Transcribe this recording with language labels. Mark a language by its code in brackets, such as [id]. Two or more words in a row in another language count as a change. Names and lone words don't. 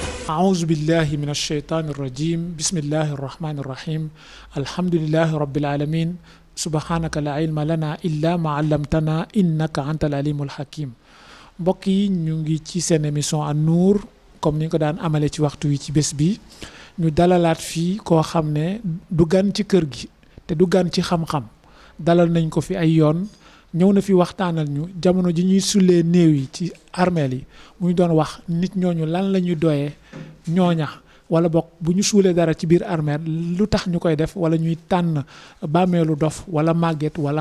[ar] أعوذ بالله من الشيطان الرجيم بسم الله الرحمن الرحيم الحمد لله رب العالمين سبحانك لا علم لنا إلا ما علمتنا إنك أنت العليم الحكيم. [wo] mbokk yi ñu ngi ci seen émission An-Nour comme ni ñu ko daan amale ci waxtu wi ci bés bi ñu dalalaat fii koo xam ne du gan ci kër gi te du gan ci xam-xam dalal nañ ko fi ay yoon ñëw na fi waxtaanal ñu jamono ji ñuy sullee néew yi ci armeel yi muy doon wax nit ñooñu lan la ñuy doyee ñooña wala bokk bu ñu suulee dara ci biir armeel lu tax ñu koy def wala ñuy tànn bàmmeelu dof wala màgget wala